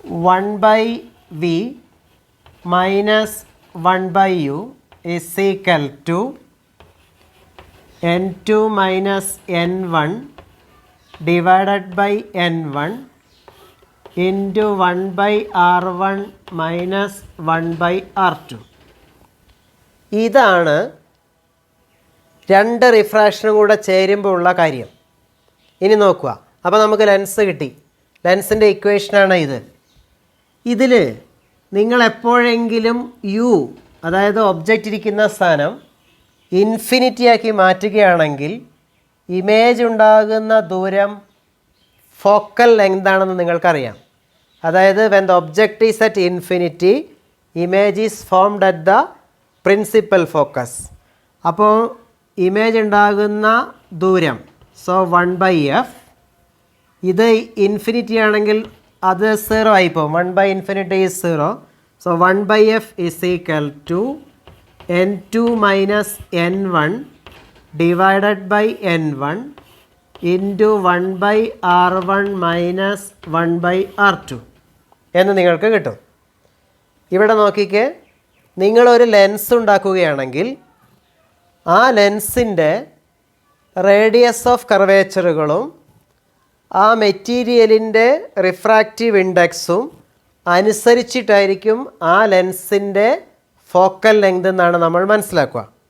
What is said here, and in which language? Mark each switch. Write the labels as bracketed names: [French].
[English] 1/v -1/u is equal to n2 minus n1 divided by n1 into 1/r1 minus 1/r2. [Malayalam] ഇതാണ് രണ്ട് റിഫ്രാക്ഷനും കൂടെ ചേരുമ്പോൾ ഉള്ള കാര്യം. ഇനി നോക്കുക. അപ്പോൾ നമുക്ക് ലെൻസ് കിട്ടി. ലെൻസിൻ്റെ ഇക്വേഷനാണ് ഇത്. ഇതിൽ നിങ്ങൾ എപ്പോഴെങ്കിലും യു, അതായത് ഒബ്ജക്റ്റ് ഇരിക്കുന്ന സ്ഥാനം ഇൻഫിനിറ്റി ആക്കി മാറ്റുകയാണെങ്കിൽ ഇമേജ് ഉണ്ടാകുന്ന ദൂരം ഫോക്കൽ ലെങ്ത് ആണെന്ന് നിങ്ങൾക്കറിയാം. അതായത് [English] When the object is at infinity, image is formed at the principal focus. [Malayalam] അപ്പോൾ ഇമേജ് ഉണ്ടാകുന്ന ദൂരം, സോ 1/f, ഇത് ഇൻഫിനിറ്റി ആണെങ്കിൽ അത് 0 ആയിപ്പോവും. [English] 1/∞ is 0. So 1/f is equal to n2 minus n1 divided by n1 into 1/r1 minus 1/r2 [Malayalam] എന്ന് നിങ്ങൾക്ക് കിട്ടും. ഇവിടെ നോക്കിക്കേ, നിങ്ങളൊരു ലെൻസ് ഉണ്ടാക്കുകയാണെങ്കിൽ ആ ലെൻസിൻ്റെ റേഡിയസ് ഓഫ് കർവേച്ചറുകളും ആ മെറ്റീരിയലിൻ്റെ റിഫ്രാക്റ്റീവ് ഇൻഡെക്സും അനുസരിച്ചിട്ടായിരിക്കും ആ ലെൻസിൻ്റെ ഫോക്കൽ ലെങ്ത് എന്നാണ് നമ്മൾ മനസ്സിലാക്കുക.